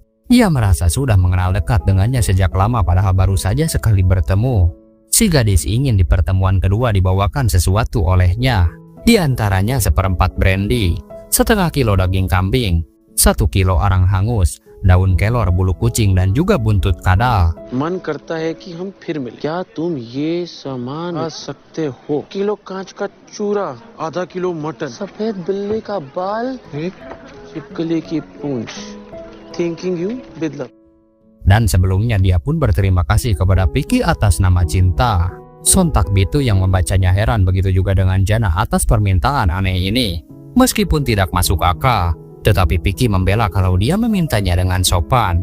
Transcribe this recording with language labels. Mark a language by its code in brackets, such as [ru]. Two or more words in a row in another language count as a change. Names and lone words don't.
[id] Ia merasa sudah mengenal dekat dengannya sejak lama padahal baru saja sekali bertemu. Si gadis ingin di pertemuan kedua dibawakan sesuatu olehnya. Di antaranya 1/4 brandy, 1/2 kilo daging kambing, 1 kilo arang hangus, daun kelor, bulu kucing, dan juga buntut kadal. [hi] मन करता है कि हम फिर मिलें। क्या तुम ये सामान ला सकते हो? किलो कांच का चूरा, आधा किलो मटन, सफेद बिल्ली का बाल, एक छिपकली की पूंछ। [en] Thanking you, Bidla. [id] Dan sebelumnya dia pun berterima kasih kepada Piki atas nama cinta. Sontak Bitu yang membacanya heran, begitu juga dengan Jana atas permintaan aneh ini. Meskipun tidak masuk akal, tetapi Piki membela kalau dia memintanya dengan sopan.